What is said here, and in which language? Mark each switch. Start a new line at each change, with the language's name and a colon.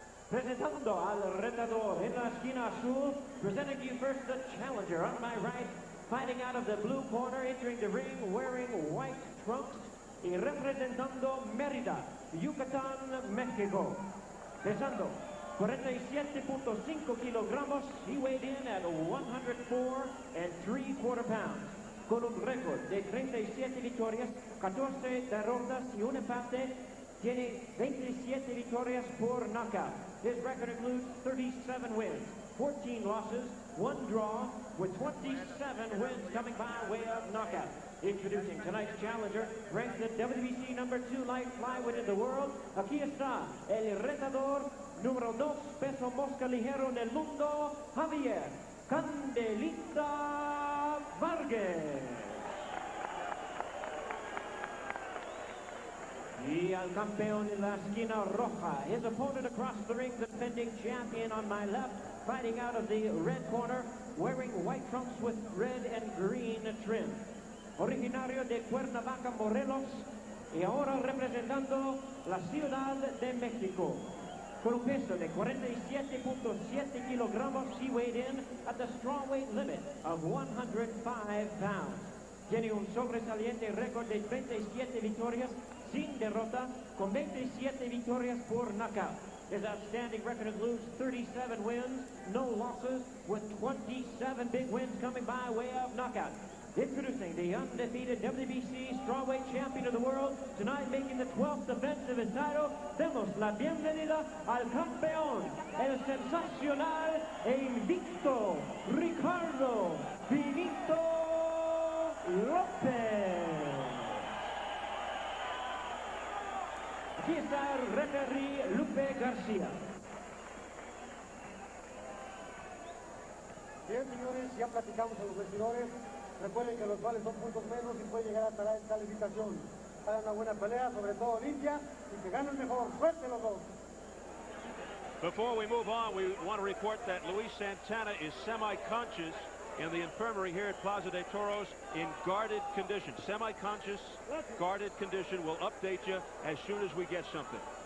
Spanish: Presentando al retador en la esquina azul,
English: presenting to you first the challenger on my right, fighting out of the blue corner, entering the ring wearing white trunks,
Spanish: y representando Mérida, Yucatán, México. Pesando 47.5 kilogramos,
English: he weighed in at 104 3/4 pounds.
Spanish: Con un récord de 37 victorias, 14 derrotas y un empate, tiene 27 victorias por knockout.
English: His record includes 37 wins, 14 losses, 1 draw, with 27 wins coming by way of knockout. Introducing tonight's challenger, ranked the WBC #2 light flyweight in the world.
Spanish: Aquí está el retador número 2 peso mosca ligero en el mundo, Javier Candelita Vargas. Y al campeón en la esquina roja,
English: his opponent across the ring, the defending champion on my left, fighting out of the red corner, wearing white trunks with red and green trim.
Spanish: Originario de Cuernavaca, Morelos, y ahora representando la Ciudad de México. Con un peso de 47.7 kilogramos,
English: he weighed in at the strawweight limit of 105 pounds.
Spanish: Tiene un sobresaliente récord de 37 victorias sin derrota, con 27 victorias por knockout.
English: His outstanding record includes 37 wins, no losses, with 27 big wins coming by way of knockout. Introducing the undefeated WBC Strawweight Champion of the World, tonight making the 12th defense of his title,
Spanish: demos la bienvenida al campeón, el sensacional e invicto Ricardo Finito Lopes. Aquí está el referee Lupe García. Bien, señores, ya platicamos en los vestidores. Recuerden que los vales son puntos menos y puede llegar a la calificación. Hagan una buena pelea, sobre todo limpia, y que gane el mejor. Suerte los dos.
English: Before we move on, we want to report that Luis Santana is semi-conscious in the infirmary here at Plaza de Toros in guarded condition. Semi-conscious, guarded condition. We'll update you as soon as we get something.